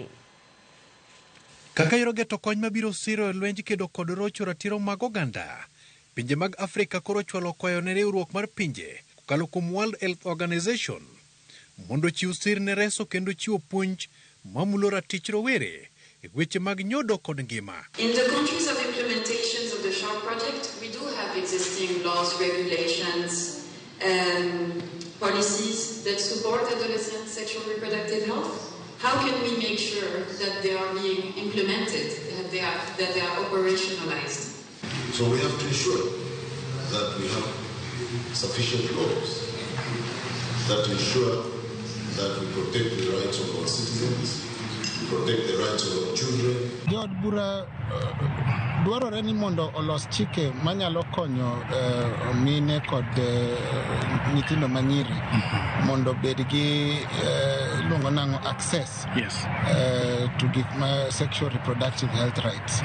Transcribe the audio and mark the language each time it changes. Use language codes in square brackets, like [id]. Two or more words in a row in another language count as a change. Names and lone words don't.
[luo] Kaka irogeto kony mabiro siro e lwenj kedo kod rocho ratiro mag oganda, pinje mag Afrika koro chwalo kwayo ne riwruok mar pinje kokalo kuom World Health Organization mondo chiw sir ne reso kendo chiwo puonj mamulo ratich rowere e weche mag nyodo kod ngima. [en] In the countries of implementations of the SHARP project, we do have existing laws, regulations, policies that support adolescent sexual reproductive health. How can we make sure that they are being implemented, that they are operationalized? So we have to ensure that we have sufficient laws that ensure that we protect the rights of our citizens, we protect the rights of our children. [luo] Jod bura dwarore ni mondo olos chike manyalo konyo mine kod nyithindo manyiri mondo bed gi luongo nango [en] access to [luo] gik ma [en] sexual reproductive health rights.